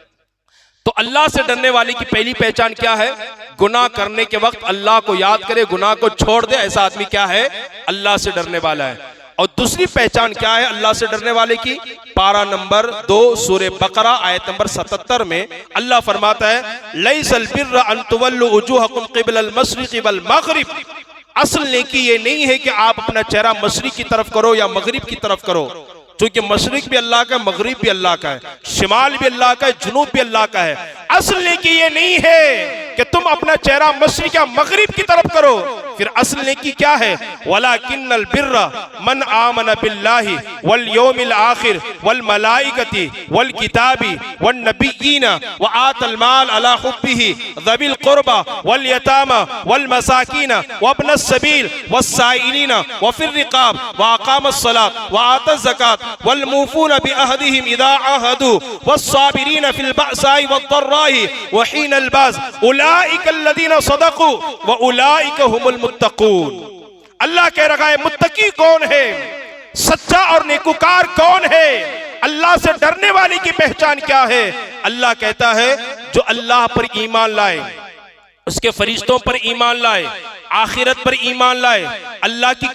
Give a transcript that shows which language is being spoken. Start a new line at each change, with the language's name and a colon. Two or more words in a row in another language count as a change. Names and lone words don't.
Hindi: तो अल्लाह से डरने वाले की पहली पहचान क्या है? गुनाह करने के वक्त अल्लाह को याद करे, गुनाह को छोड़ दे, ऐसा आदमी क्या है? अल्लाह से डरने वाला है। और दूसरी पहचान क्या है अल्लाह से डरने वाले की? पारा नंबर 2 सूरह बकरा आयत नंबर 77 में अल्लाह फरमाता है,
Arabic: ليس البر أن تولوا وجوهكم قبل المشرق والمغرب.
Hindi: असल नेकी ये नहीं है कि आप अपना चेहरा मशरिक की तरफ करो या मगरिब की तरफ करो, क्योंकि मशरिक भी अल्लाह का है, मगरिब भी अल्लाह का है, शिमाल भी अल्लाह का है, जुनूब भी अल्लाह का है। असल नेकी ये नहीं है कि तुम अपना चेहरा मशरिक या मगरिब की तरफ करो। फिर असल नेकी क्या है?
Arabic: ولكن البر من آمن بالله واليوم الآخر والملائكة والكتاب والنبيين وآتى المال على حبه ذوي القربى واليتامى والمساكين وابن السبيل والسائلين وفي الرقاب وأقام الصلاة وآتى الزكاة والموفون بعهدهم إذا عاهدوا والصابرين في البأساء والضراء وحين البأس أولئك الذين صدقوا وأولئك هم المتقون.
Hindi: अल्लाह कह रहा है मुत्तकी कौन है, सच्चा और नेकुकार कौन है, अल्लाह से डरने वाले की पहचान क्या है? अल्लाह कहता है जो अल्लाह पर ईमान लाए, उसके फरिश्तों पर ईमान लाए, आखिरत पर ईमान लाए, अल्लाह की